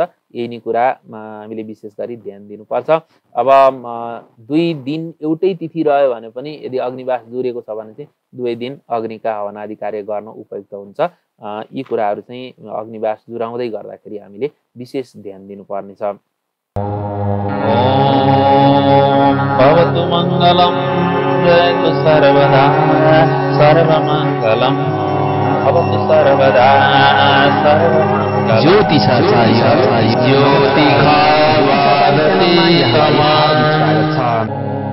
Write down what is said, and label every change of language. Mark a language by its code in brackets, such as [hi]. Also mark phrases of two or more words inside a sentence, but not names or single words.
[ne] यही नै कुरामा हामीले विशेष गरी ध्यान दिनुपर्छ। अब 2 दिन एउटै तिथि रह्यो भने पनि यदि अग्निवास जुरेको छ भने चाहिँ 2 दिन अग्निका हवन आदि कार्य गर्न उपयुक्त हुन्छ। यी कुराहरू चाहिँ अग्निवास जुराउँदै गर्दाखेरि हामीले विशेष ध्यान दिनुपर्ने छ। [sa] भवतु मङ्गलम् जयतु सर्वदा सर्वमङ्गलम् भवतु सर्वदा सर्वमङ्गलम्। [ne] ज्योतिषाचार्य ज्योतिषा